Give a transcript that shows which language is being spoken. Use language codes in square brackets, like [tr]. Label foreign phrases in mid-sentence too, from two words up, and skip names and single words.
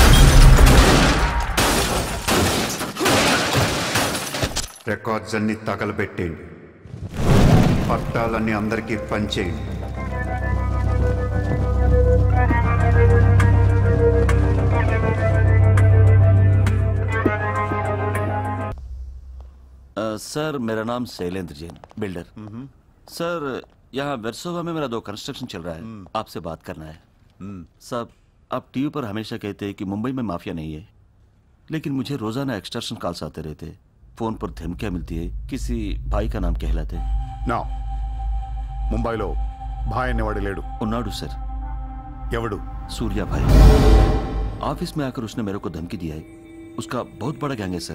[te] రికార్డ్స్ అన్నీ తగలబెట్టేయండి. పట్టాలన్నీ అందరికీ పంచేయండి. [hi] सर, मेरा नाम शैलेंद्र जैन, बिल्डर। सर, यहाँ वर्सोवा में मेरा 2 कंस्ट्रक्शन चल रहा है, आपसे बात करना है। साहब, आप टीवी पर हमेशा कहते हैं कि मुंबई में माफिया नहीं है, लेकिन मुझे रोजाना [en] extortion calls [hi] आते रहते हैं। फोन पर धमकियां मिलती है, किसी भाई का नाम कहलाते हैं। [te] నా ముంబైలో భాయ్ అనేవాడు లేడు. ఉన్నాడు సర్। ఎవడు? [hi] सूर्या भाई। ऑफिस में आकर उसने मेरे को धमकी दिया है। उसका बहुत बड़ा गैंग है सर।